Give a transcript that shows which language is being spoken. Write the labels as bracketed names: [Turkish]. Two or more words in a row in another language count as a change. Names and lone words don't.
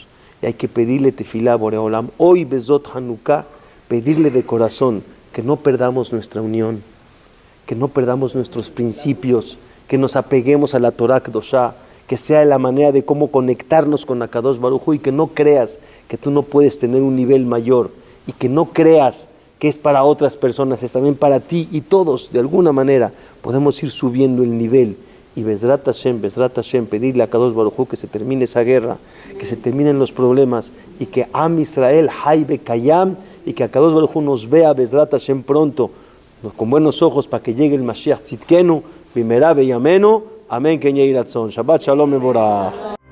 [Spanish] y hay que pedirle tefilá a Boreolam hoy, Bezot Hanukkah, pedirle de corazón que no perdamos nuestra unión, que no perdamos nuestros principios, que nos apeguemos a la [Hebrew] תורה קדושה, [Spanish] que sea la manera de cómo conectarnos con [Hebrew] הקדוש ברוך הוא, [Spanish] y que no creas que tú no puedes tener un nivel mayor, y que no creas que es para otras personas, es también para ti, y todos de alguna manera podemos ir subiendo el nivel. [Hebrew] Y בעזרת השם, [Spanish] pedirle a [Hebrew] הקדוש ברוך הוא [Spanish] que se termine esa guerra, que se terminen los problemas, y que [Hebrew] עם ישראל חי וקיים, [Spanish] y que [Hebrew] הקדוש ברוך הוא [Spanish] nos vea [Hebrew] בעזרת השם [Spanish] pronto, con buenos ojos para que llegue el [Hebrew] משיח צדקנו במהרה בימינו אמן כן יהי רצון. שבת שלום מבורך.